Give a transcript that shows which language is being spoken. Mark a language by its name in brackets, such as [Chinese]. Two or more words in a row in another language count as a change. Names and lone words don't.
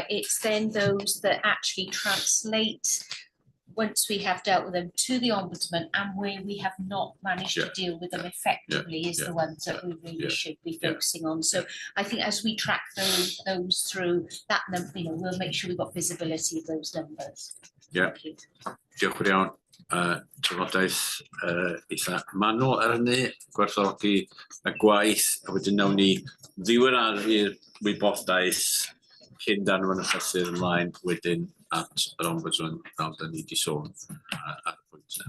[English] It's then those that actually translate, once we have dealt with them, to the Ombudsman, and where we have not managed to deal with them effectively is the ones that we really should be focusing on. So I think as we track those through that number, you know, we'll make sure we've got visibility of those numbers. [Welsh] Diolch yn iawn. Trafodaeth eitha manwl ar hynny, gwerthfawrogi y gwaith, a wedyn nawn ni ddiweddaru'r wybodaeth cyn danfon y llythyr ymlaen wedyn at yr Ombudsman fel da ni wedi sôn ar y pwynt yna.